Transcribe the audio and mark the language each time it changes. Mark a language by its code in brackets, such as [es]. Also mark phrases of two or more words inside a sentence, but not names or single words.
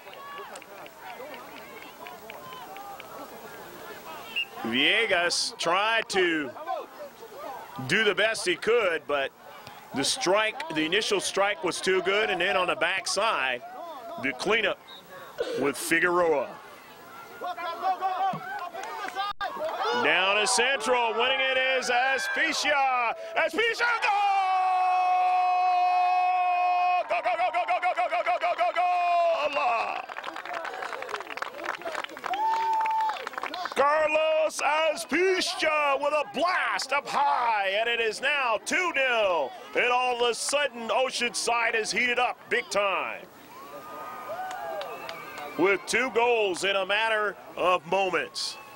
[en] Villegas tried to do the best he could, but the initial strike was too good, and then on the backside, the cleanup with Figueroa. Down to central, winning it is Aspicia. Aspicia, goal! Go, go, go, go, go, go, go, go, go, go, go, Allah! Carlos Aspicia with a blast up high, and it is now 2-0. And all of a sudden, Oceanside is heated up big time, with 2 goals in a matter of moments.